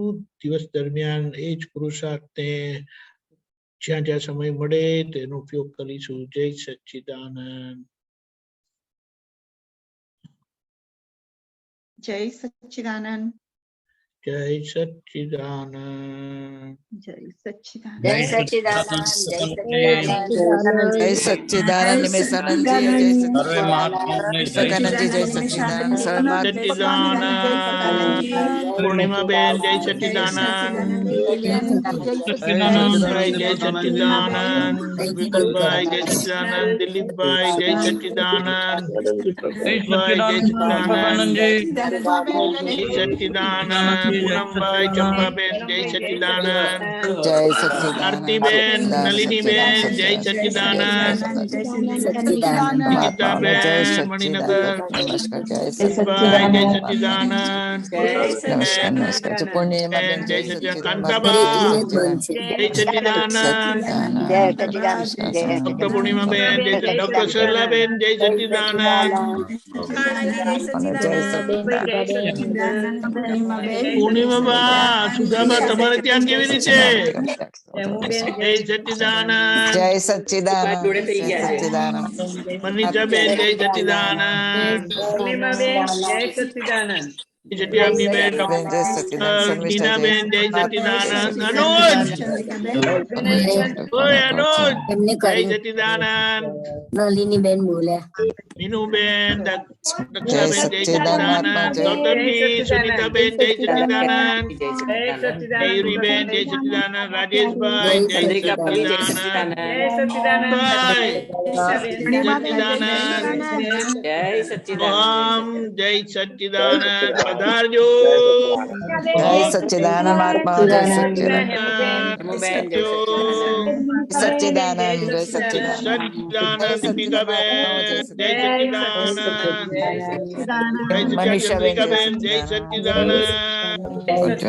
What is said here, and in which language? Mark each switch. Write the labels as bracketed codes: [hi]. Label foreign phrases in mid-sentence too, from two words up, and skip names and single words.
[gu] દિવસ દરમિયાન એ જ પુરુષાર્થને જ્યાં જ્યાં સમય મળે તેનો ઉપયોગ કરીશું. જય સચ્ચિદાનંદ. [hi] जय सच्चिदानंद। [gu] જય સચ્ચિદાનંદ. [hi] जय सच्चिदानंद। जय सच्चिदानंद। जय सच्चिदानंद। जय सच्चिदानंद निमेशानंद जी जय सच्चिदानंद जी जय सच्चिदानंद [gu] સચ્ચિદાનંદ. પૂર્ણિમા બેન જય સચ્ચિદાનંદ. સત્યનારાયણભાઈ જય સચ્ચિદાનંદ. વિકલભાઈ જય સચ્ચિદાનંદ. દિલીપભાઈ જય સચ્ચિદાનંદ. ભાઈ જય સચ્ચિદાનંદ. જય સચ્ચિદાનંદ. પૂનમભાઈ ચંપાબેન જય સચ્ચિદાનંદ. [hi] जय सच्चिदानंद [gu] આરતીબેન નલિનીબેન જય સચ્ચિદાનંદ. ગીતાબેન મણિનગર [hi] नमस्कार जय [gu] ભાઈ જય [hi] सच्चिदानंद [gu] સચ્ચિદાનંદ. [hi] नमस्कार नमस्कार जो पूर्णिमा [gu] બેન [hi] जय [gu] જય સચ્ચિદાનંદ. [hi] सच्चिदानंद [gu] કાંતાબા જય સચ્ચિદાનંદ. ડોક્ટર પૂર્ણિમાબેન જય સચ્ચિદાનંદ. ડોક્ટર સરલાબેન જય સચ્ચિદાનંદ. પૂર્ણિમાબા સુધાબા તમારે ત્યાં કેવી રીતે? જય સચ્ચિદાનંદ. जय सच्चिदानंद जय सच्चिदानंद મનીષાબેન જય સચ્ચિદાનંદ. જટિયાબીબેન [hi] जय सच्चिदानंद शर्मिष्ठा [gu] ટીનાબેન જય સચ્ચિદાનંદ. અનુજ ઓય અનુજ જય સચ્ચિદાનંદ. નલિનીબેન બોલે. મીનુબેન [hi] जय [gu] દક્ષાબેન જય [hi] सच्चिदानंद [gu] સચ્ચિદાનંદ. ગૌતમજી સુનીતાબેન જય સચ્ચિદાનંદ. મયુરીબેન જય સચ્ચિદાનંદ. રાજેશભાઈ જય સચ્ચિદાનંદ. ભાઈ સચ્ચિદાનંદ. ઓમ જય સચ્ચિદાનંદ. પધારજો. [hi] जय सच्चिदानंद महात्मा जय सच्चिदानंद सच्चिदानंद जय सच्चिदानंद [gu] સચ્ચિદાનંદ. દીપિકાબેન જય સચ્ચિદાનંદ. જય मनीषा ચંદ્રિકાબેન જય સચ્ચિદાનંદ.